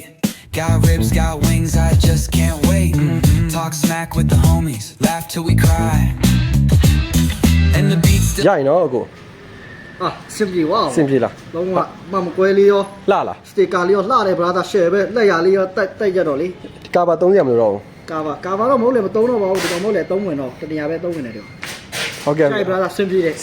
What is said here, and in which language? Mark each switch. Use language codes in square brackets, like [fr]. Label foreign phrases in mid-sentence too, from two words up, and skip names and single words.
[en] Got ribs, got wings, I just can't wait. Talk smack with the homies, laugh till we cry. And the beats still [my] ရရင်တော့အကို စင်ပြေဝါ စင်ပြေလား လုံးဝမကွဲလေးရော လှလား စတစ်ကာလေးရောလှတယ်ဗရာသာ share ပဲလက်ရလေးရောတိုက်ကြတော့လေ ကာဘာသုံးရမလို့တော့ ကာဘာတော့မဟုတ်လေမသုံးတော့ပါဘူးဒီကောင်မဟုတ်လေသုံးဝင်တော့တနေရာပဲသုံးဝင်တယ်တော့ ဟုတ်ကဲ့ ဗရာသာစင်ပြေတယ်